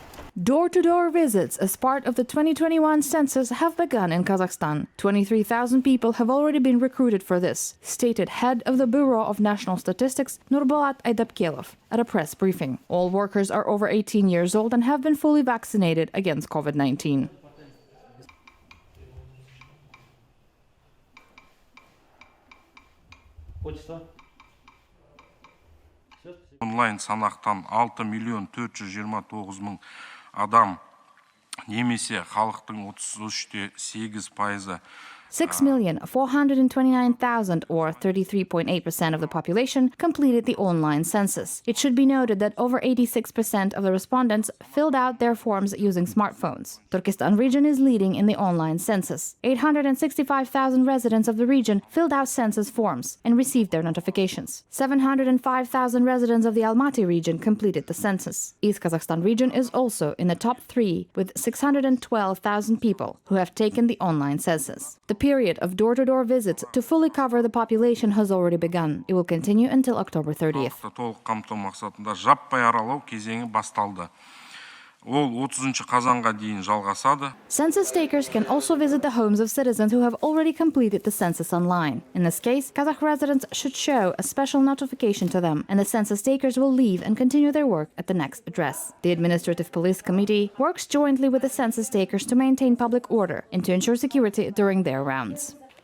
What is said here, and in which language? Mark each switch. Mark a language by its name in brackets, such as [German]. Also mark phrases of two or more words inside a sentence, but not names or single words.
[English] Door-to-door visits as part of the 2021 census have begun in Kazakhstan. 23,000 people have already been recruited for this, stated head of the Bureau of National Statistics, Nurbolat Aydapkelov, at a press briefing. All workers are over 18 years old and have been fully vaccinated against COVID-19. [Kazakh] Онлайн санақтан 6.429.000 адам немесе халықтың 33.8%. [English] 6,429,000, or 33.8% of the population, completed the online census. It should be noted that over 86% of the respondents filled out their forms using smartphones. Turkestan region is leading in the online census. 865,000 residents of the region filled out census forms and received their notifications. 705,000 residents of the Almaty region completed the census. East Kazakhstan region is also in the top 3 with 612,000 people who have taken the online census. The period of door-to-door visits to fully cover the population has already begun. It will continue until October 30th. [Kazakh] Толық қамту мақсатында жаппай аралау кезеңі басталды. Ол 30 қазанға дейін жалғасады. [English] Census takers can also visit the homes of citizens who have already completed the census online. In this case, Kazakh residents should show a special notification to them, and the census takers will leave and continue their work at the next address. The Administrative Police Committee works jointly with the census takers to maintain public order and to ensure security during their rounds.